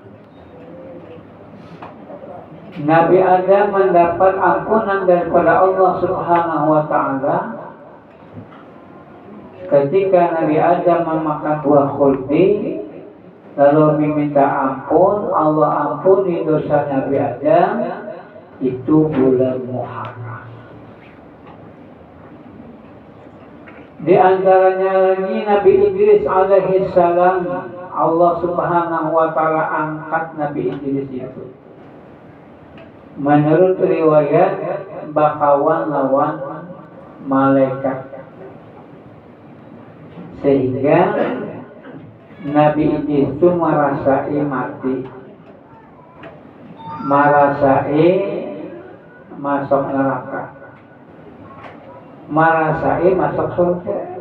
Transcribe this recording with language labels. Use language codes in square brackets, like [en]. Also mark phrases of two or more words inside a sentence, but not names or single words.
[id] Nabi Adam mendapat ampunan daripada Allah [ar] Subhanahu wa taala [id] ketika Nabi Adam memakan buah khuldi lalu meminta ampun, Allah ampuni dosa Nabi Adam, itu bulan Muharram. Di antaranya lagi Nabi Idris [ar] alaihi salam, [id] Allah [ar] Subhanahu wa taala [id] angkat Nabi Idris itu. Menurut riwayat bakawan lawan malaikat, sehingga Nabi Idris itu merasai mati, merasai masuk neraka, merasai masuk surga.